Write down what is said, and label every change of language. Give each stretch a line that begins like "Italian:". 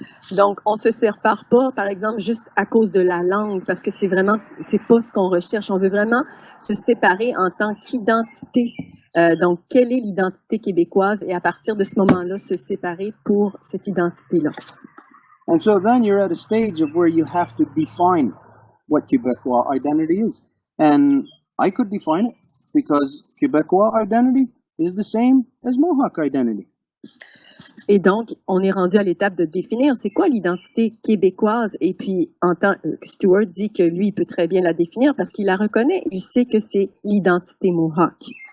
French: Donc, on se sépare pas, par exemple, juste à cause de la langue, parce que c'est pas ce qu'on recherche. On veut vraiment se séparer en tant qu'identité. Donc, quelle est l'identité québécoise? Et à partir de ce moment-là, se séparer pour cette identité-là.
English: And so then you're at a stage of where you have to define what Quebecois identity is. And I could define it because Quebecois identity is the same as Mohawk identity.
French: Et donc, on est rendu à l'étape de définir c'est quoi l'identité québécoise. Et puis, Stuart dit que lui, il peut très bien la définir parce qu'il la reconnaît. Il sait que c'est l'identité Mohawk.